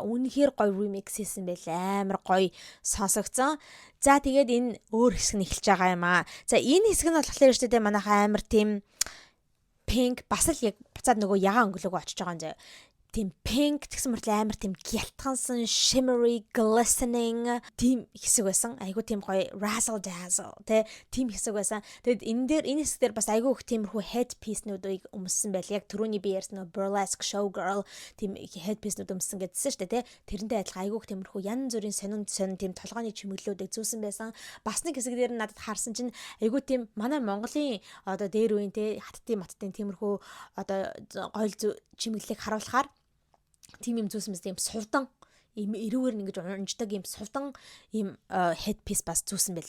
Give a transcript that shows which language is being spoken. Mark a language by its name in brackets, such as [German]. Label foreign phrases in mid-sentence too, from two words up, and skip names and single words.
[Mongolian] Үнэхээр гоё remix хийсэн байл амар гоё сонсогдсон. За тэгээд энэ өөр хэсэг нь эхэлж байгаа юм аа. За энэ хэсэг нь болохоор шүү дээ манайхаа амар тийм pink бас л яг буцаад нөгөө ягаан өнгөлөг очиж байгаа юм заа. Тийм pink гэсэн мөртлөө амар тийм гялтгансан [English] shimmery glistening [Mongolian] тийм хэсэг байсан. Айгу тийм гоё [English] razzle dazzle [Mongolian] тэ тийм хэсэг байсан. Тэгэд энэ хэсэг дээр бас айгу их тиймэрхүү headpiece-нүүдийг өмссөн байл. Яг түрүүний би ярьсан нөгөө [English] burlesque showgirl [Mongolian] тийм headpiece-нүүд өмссөн гэдсэн шүү дээ тэ. Тэрнтэй адилхан айгу их тиймэрхүү янз бүрийн сонин тийм толгойн чимэглэлүүдийг зүүсэн байсан. Бас нэг хэсэг дээр надад харсан чинь айгу тийм манай Монголын одоо дээр үеийн тэ хаттын тиймэрхүү одоо гоёл чимэглэлийг харуулахаар тийм юм зүүсэн мэт юм сувдан им эрүүгээр ингэж унждаг юм сувдан им headpiece бас зүүсэн байлаа.